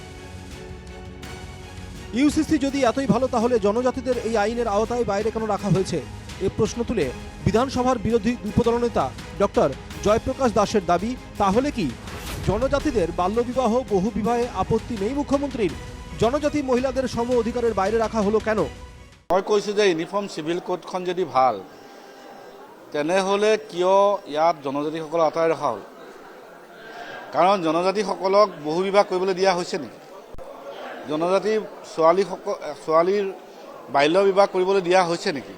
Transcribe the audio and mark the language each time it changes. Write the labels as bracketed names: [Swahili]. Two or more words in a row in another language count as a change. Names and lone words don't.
[Bangla] ইউসিসি যদি এতই ভালো, তাহলে জনজাতিদের এই আইনের আওতায় বাইরে কেন রাখা হয়েছে, এ প্রশ্ন তুলে বিধানসভার বিরোধী উপদল নেতা ডক্টর জয়প্রকাশ দাসের দাবি, তাহলে কি জনজাতিদের বাল্যবিবাহ বহু বিবাহে আপত্তি নেই মুখ্যমন্ত্রীর? জনজাতি মহিলাদের সম অধিকারের বাইরে রাখা হলো কেন? [Assamese] মই কৈছোঁ যে [English] uniform civil [Assamese] কোডখন যদি ভাল, তেনেহ'লে কিয় ইয়াত জনজাতিসকলক আঁতৰাই ৰখা হ'ল? কাৰণ জনজাতিসকলক বহু বিবাহ কৰিবলৈ দিয়া হৈছে নেকি? জনজাতি ছোৱালীৰ বাল্য বিবাহ কৰিবলৈ দিয়া হৈছে নেকি?